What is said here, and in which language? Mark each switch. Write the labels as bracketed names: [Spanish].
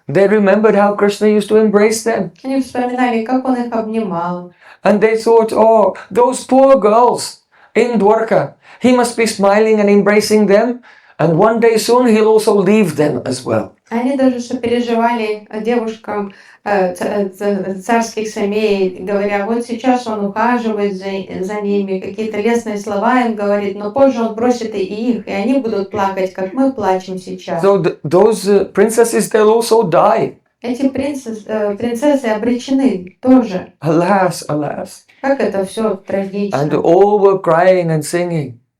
[English] They remembered how Krishna used to embrace them. [Russian] Они вспоминали, как он их обнимал. [English] And they thought, oh, those poor girls in Dwarka, he must be smiling and embracing them. And one day soon he'll also leave them as well. [Russian] Они даже сопереживали девушкам царских семей, говоря, вот сейчас он ухаживает за ними, какие-то лестные слова им говорит, но позже он бросит и их, и они будут плакать, как мы плачем сейчас. [English] So those princesses, they'll also die. [Russian] Эти принцессы обречены тоже. [English] Alas, alas. [Russian] Как это все трагично. [English] And all were crying and singing.